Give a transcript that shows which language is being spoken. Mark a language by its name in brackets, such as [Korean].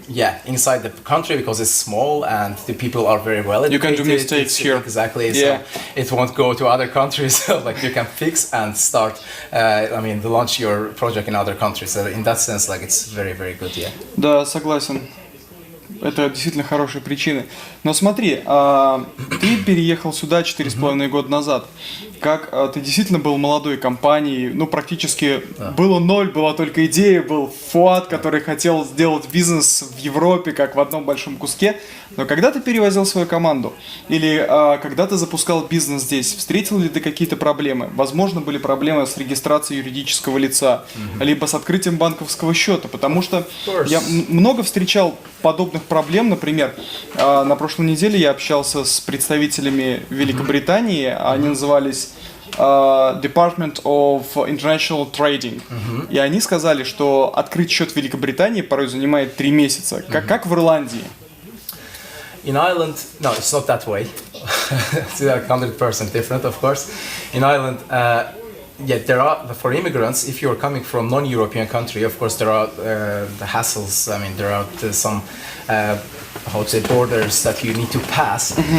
[English] Yeah, inside the country because it's small and the people are very well educated. You can do mistakes here. Exactly. So it won't go to other countries. Like you can fix and start. Launch your project in other countries. So in that sense, like it's very, very good. Yeah. [Russian] Да, согласен. Это действительно хорошие причины. Но смотри, ты переехал сюда 4,5 года назад. Как ты действительно был молодой компанией, ну практически было ноль, была только идея, был Фуад, который хотел сделать бизнес в Европе, как в одном большом куске. Но когда ты перевозил свою команду, или когда ты запускал бизнес здесь, встретил ли ты какие-то проблемы? Возможно, были проблемы с регистрацией юридического лица, либо с открытием банковского счета, потому что я много встречал подобных проблем. Например, на прошлой неделе я общался с представителями Великобритании, они назывались Department of International Trading. И они сказали, что открыть счет в Великобритании порой занимает 3 месяца. Как в Ирландии? [English] In Ireland, no, it's not that way. It's like 100% different, of course. In Ireland, there are, for immigrants, if you're coming from non-European country, of course there are the hassles. I mean, there are some, how to say, borders that you need to pass.